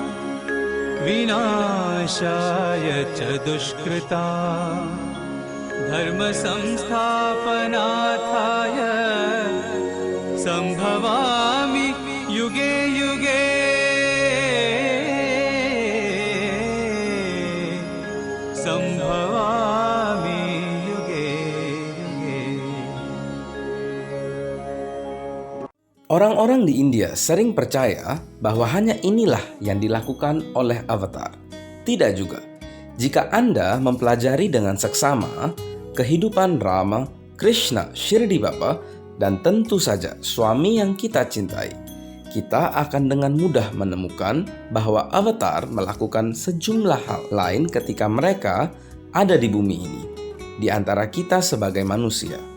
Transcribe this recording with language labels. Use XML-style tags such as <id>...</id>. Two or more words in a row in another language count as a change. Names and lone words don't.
<sa>विनाशाय च दुष्कृता धर्म संस्थापनार्थाय संभवामि युगे युगे संभवामि युगे युगे.</sa> <id>Orang-orang di India sering percaya bahwa hanya inilah yang dilakukan oleh avatar. Tidak juga. Jika Anda mempelajari dengan seksama kehidupan Rama, Krishna, Shirdi Bapa, dan tentu saja suami yang kita cintai, kita akan dengan mudah menemukan bahwa avatar melakukan sejumlah hal lain ketika mereka ada di bumi ini, di antara kita sebagai manusia.</id>